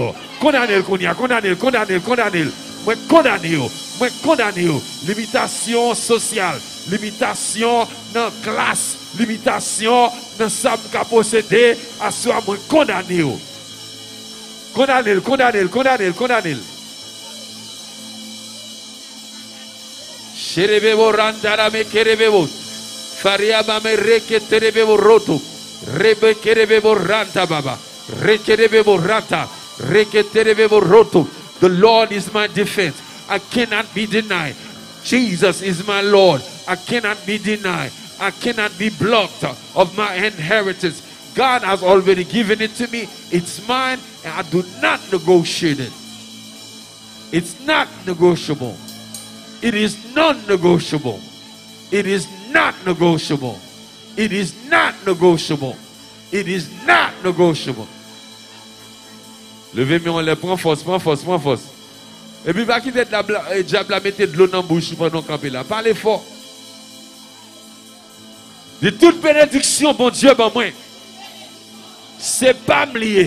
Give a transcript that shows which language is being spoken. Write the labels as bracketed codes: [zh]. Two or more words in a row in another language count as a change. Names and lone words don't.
[fr] Condamné. Moi condamné. Limitation sociale, limitation dans classe, limitation dans ça qu'a possédé, à soi moi condamné. Condamné. Cherebevo randara me kerebevo. Faria mame reke terebevo roto. Rebe kerebevo ranta baba. Rekerebevo rata. Reketerebevo roto. [en] The Lord is my defense. I cannot be denied. Jesus is my Lord. I cannot be denied. I cannot be blocked of my inheritance. God has already given it to me. It's mine, and I do not negotiate it. It's not negotiable. It is non-negotiable. It is not negotiable. It is not negotiable. It is not negotiable. [fr] Levez-moi en l'air, prends force, prends force, prends force. Et puis, va quitter le diable à mettre de l'eau dans la bouche pendant qu'on campe là. Parlez fort. De toute bénédiction, bon Dieu, ben moi, c'est pas me lier.